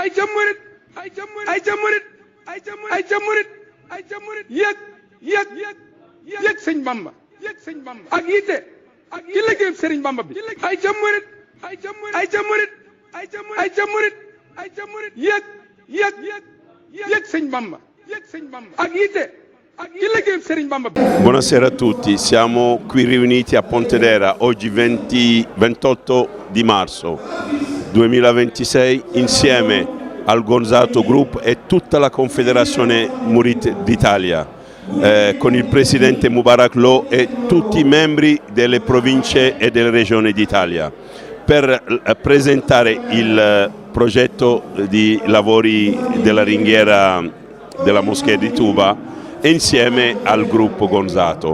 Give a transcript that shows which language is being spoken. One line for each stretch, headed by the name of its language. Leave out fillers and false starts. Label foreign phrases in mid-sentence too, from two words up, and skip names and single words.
Wolof: murit ay ca murit yëg sëñ Bamba ak yitte ci liggéey sëriñ Bamba bi ay ca murit yëg sëñ Bamba ak yitte ci liggéey sëriñ Bamba bi.
Italian: Buonasera a tutti, siamo qui riuniti a Pontedera oggi 28 di marzo 2026 insieme al Gonzato Group e tutta la Confederazione Murit d'Italia. Con il presidente Mubarak Lo e tutti i membri delle province e delle regioni d'Italia per presentare il progetto di lavori della ringhiera della moschea di Touba e insieme al gruppo Gonzato.